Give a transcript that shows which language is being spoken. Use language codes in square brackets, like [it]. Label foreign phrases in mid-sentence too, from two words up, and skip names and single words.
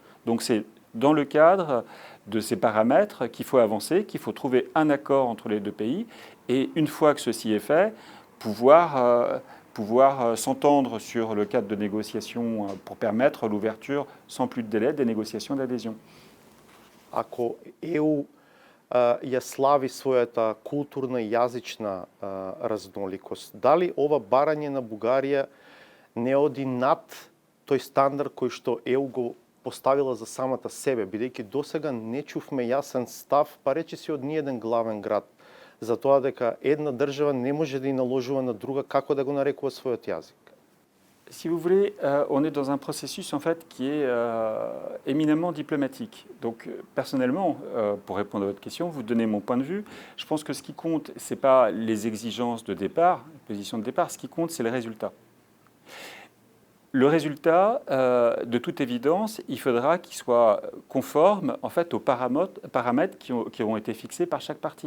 [fr] Donc c'est dans le cadre de ces paramètres qu'il faut avancer, qu'il faut trouver un accord entre les deux pays, et une fois que ceci est fait, pouvoir s'entendre sur le cadre de négociation pour permettre l'ouverture sans plus de délai des négociations d'adhésion. [mk] Ако ЕУ ја слави својата културна и јазична разноликост, дали ова барање на Бугарија не оди над тој стандард кој што ЕУ го поставила за самата себе, бидејќи досега не чувме јасен став, па речиси од ниеден главен град, за тоа дека една држава не може да и наложува на друга како да го нарекува својот јазик. [fr] Si vous voulez, on est dans un processus en fait qui est éminemment diplomatique. Donc personnellement, pour répondre à votre question, vous donnez mon point de vue. Je pense que ce qui compte, ce n'est pas les exigences de départ, les positions de départ. Ce qui compte, c'est le résultat. Le résultat, de toute évidence, il faudra qu'il soit conforme en fait aux paramètres qui ont été fixés par chaque partie.